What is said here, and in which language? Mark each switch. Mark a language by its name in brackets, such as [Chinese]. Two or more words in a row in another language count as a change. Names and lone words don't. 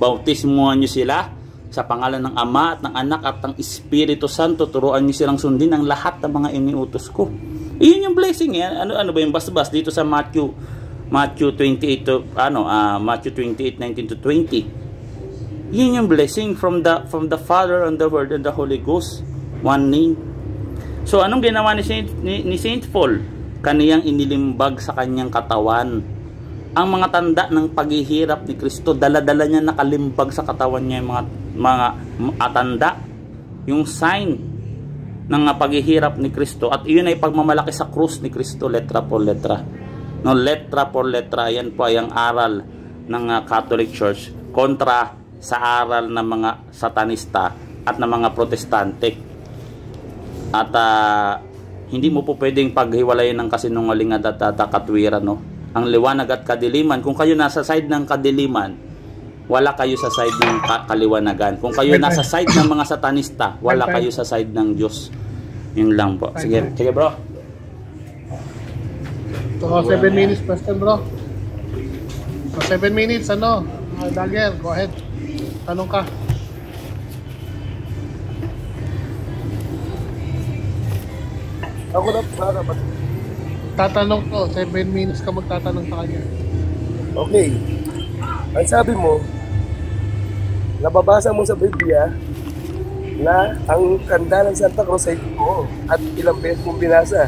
[Filipino] Bautismuhan niyo sila sa pangalan ng Ama at ng Anak at ng Espiritu Santo. Turuan niyo silang sundin ang lahat ng mga iniutos ko. Iyon yung blessing eh. Ano ba yung bas-bas dito sa Matthew 28 to Matthew 28:19 to 20. Yun yung [English] blessing from the Father and the Word and the Holy Ghost, one name. [Filipino] So anong ginawa ni Saint Paul? Kaniyang inilimbag sa kanyang katawan ang mga tanda ng paghihirap ni Kristo. Dala-dala niya nakalimbag sa katawan niya yung mga tanda, yung sign ng paghihirap ni Kristo, at iyon ay pagmamalaki sa krus ni Kristo, [Spanish] letra por letra. No, letra por letra, [Filipino] yan po ay ang aral ng Catholic Church kontra sa aral ng mga satanista at ng mga protestante. At hindi mo po pwedeng paghiwalayin ng kasinungalingan at katwiran, no? Ang liwanag at kadiliman, kung kayo nasa side ng kadiliman, wala kayo sa side ng kaliwanagan. Kung kayo nasa side ng mga satanista, wala kayo sa side ng Diyos. Yun lang po. Sige bro. [English] So, 7 minutes question, bro. So, 7 minutes, Dagger, go ahead. [Filipino] Tanong ka. Ako na para ba? Tatanong ko, 7 minutes ka magtatanong sa kanya. Okay. Ang sabi mo, nababasa mo sa Biblia na ang tanda ng Santa Cruz ay ito at ilang beses mong binasa.